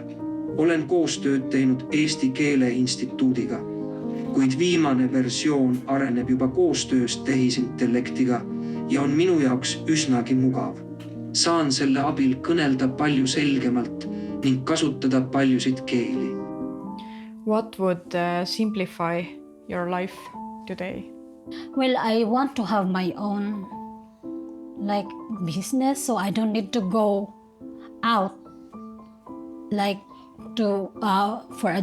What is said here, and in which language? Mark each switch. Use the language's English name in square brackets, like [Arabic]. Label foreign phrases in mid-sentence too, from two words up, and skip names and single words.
[Estonian] Olen koostööd teinud Eesti Keele Instituudiga, kuid viimane versioon areneb juba koostöös tehisintellektiga ja on minu jaoks üsnagi mugav. Saan selle abil kõnelda palju selgemalt ning kasutada paljusid keeli. [English] What would simplify your life today? Well, I want to have my own like business so I don't need to go out like to for a job.